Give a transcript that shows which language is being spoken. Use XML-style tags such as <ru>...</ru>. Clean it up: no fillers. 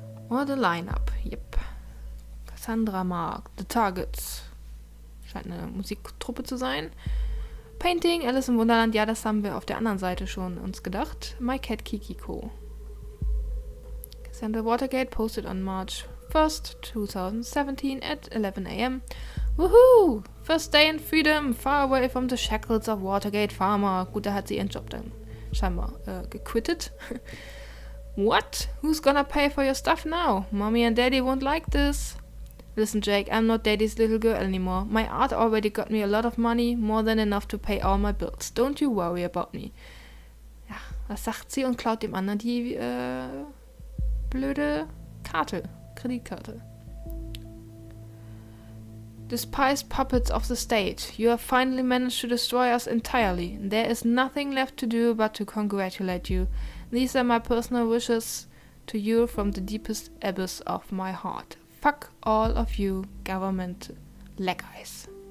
<en>Or the Line-Up, yep. Cassandra mag The Targets.</en> <de>Scheint eine Musiktruppe zu sein. Painting, Alice im Wunderland, ja, das haben wir auf der anderen Seite schon uns gedacht.</de> <en>My Cat Kikiko. Cassandra Watergate posted on March 1st, 2017 at 11 a.m. Woohoo! First day in freedom, far away from the shackles of Watergate Farmer.</en> <de>Gut, da hat sie ihren Job dann scheinbar gequittet.</de> <en>What? Who's gonna pay for your stuff now? Mommy and Daddy won't like this. Listen, Jake, I'm not Daddy's little girl anymore. My art already got me a lot of money, more than enough to pay all my bills. Don't you worry about me.</en> <de>Ja, das sagt sie und klaut dem anderen die blöde Kreditkarte.</de> <en>Despised puppets of the state, you have finally managed to destroy us entirely. There is nothing left to do but to congratulate you. These are my personal wishes to you from the deepest abyss of my heart. Fuck all of you government lackeys.</en>